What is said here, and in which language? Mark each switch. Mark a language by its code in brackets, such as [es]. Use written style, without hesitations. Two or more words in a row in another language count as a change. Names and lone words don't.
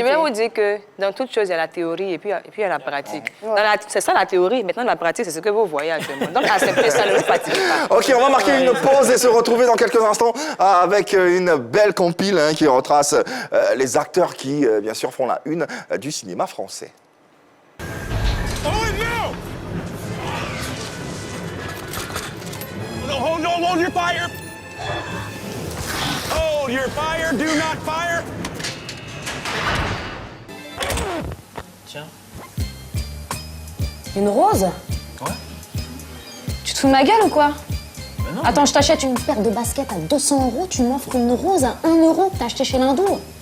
[fr] Je vais vous dire que dans toute chose, il y a la théorie et puis il y a la pratique. C'est ça la théorie. Maintenant, la pratique, c'est ce que vous voyez actuellement. Donc, acceptez ça, ne vous fatiguez pas. Ok, on va marquer une pause et se retrouver dans quelques instants avec une belle compile qui retrace les acteurs qui, bien sûr, font la une du cinéma français. [en] Oh no! No, hold your fire! Hold your fire, do not fire! [fr] Tiens. Une rose? Ouais. Tu te fous de ma gueule ou quoi? Attends, je t'achète une paire de baskets à 200 €, tu m'offres une rose à 1 € que t'as acheté chez l'hindou.